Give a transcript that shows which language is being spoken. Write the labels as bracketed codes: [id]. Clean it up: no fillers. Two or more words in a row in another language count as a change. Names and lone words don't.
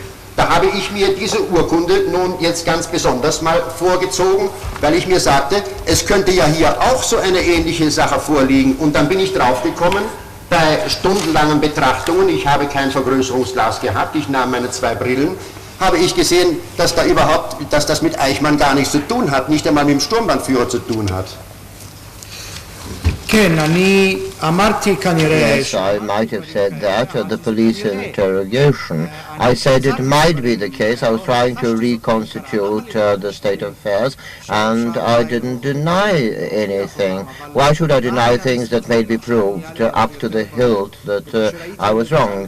[de] Da habe ich mir diese Urkunde nun jetzt ganz besonders mal vorgezogen, weil ich mir sagte, es könnte ja hier auch so eine ähnliche Sache vorliegen. Und dann bin ich draufgekommen, bei stundenlangen Betrachtungen, ich habe kein Vergrößerungsglas gehabt, ich nahm meine 2 Brillen, habe ich gesehen, dass das mit Eichmann gar nichts zu tun hat, nicht einmal mit dem Sturmbannführer zu tun hat. [he] כן, אני [en] Yes, I might have said that at the police interrogation. I said it might be the case. I was trying to reconstitute the state of affairs, and I didn't deny anything. Why should I deny things that may be proved up to the hilt that I was wrong?